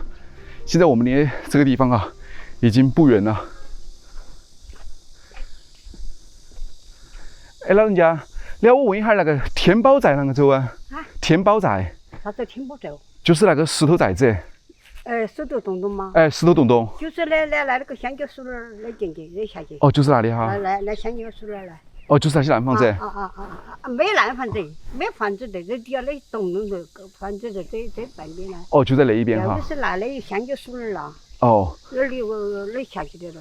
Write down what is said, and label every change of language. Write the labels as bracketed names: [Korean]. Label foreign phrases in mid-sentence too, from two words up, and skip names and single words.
[Chinese] 現在我們離這個地方啊已經不遠了。哎，老人家，你要我問一下那個天寶寨啷個走啊？啊？天寶寨？啥叫天寶寨？就是那個石頭寨子。石頭洞洞嗎？哎，石頭洞洞。就是那個香蕉樹那兒那進去，那下去。哦，就是那裡哈。那香蕉樹那兒來。哦，就是那些爛房子。沒爛房子，沒房子在這底下那洞洞的房子在這半邊呢。哦，就在那一邊哈。就是那裡香蕉樹那兒了。哦。那裡有那下去的了。